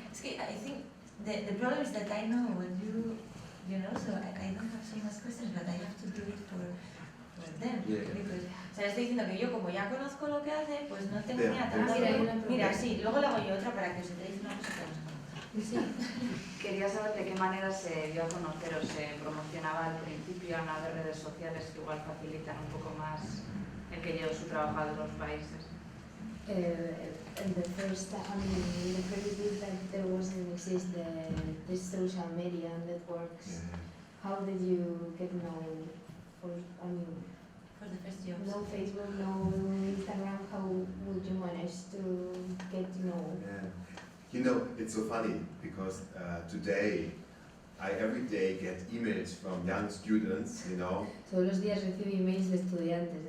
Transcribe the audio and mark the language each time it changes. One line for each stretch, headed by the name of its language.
Spanish: Es que
English: I think the problem is that I know what you know, so I don't have so much questions, but I have to do it for them. Yeah. Because,
Spanish: o sea, estoy diciendo que yo como ya conozco lo que hace, pues no tengo
English: Yeah.
Spanish: ni a tanto. Mira, hay una Mira, pregunta. sí, luego le hago yo otra para que os enteréis una cosa que no sé. Sí. Quería saber de qué manera se dio a conocer o se promocionaba al principio en las redes sociales que igual facilitan un poco más el que lleve su trabajo a otros países.
English: In the first days that there wasn't exist this social media networks, how did you get know? For For the first jobs. no Facebook, no Instagram. How would you manage to get to know? Yeah. It's so funny because today I every day get emails from young students,
Spanish: Todos los días recibo emails de estudiantes, de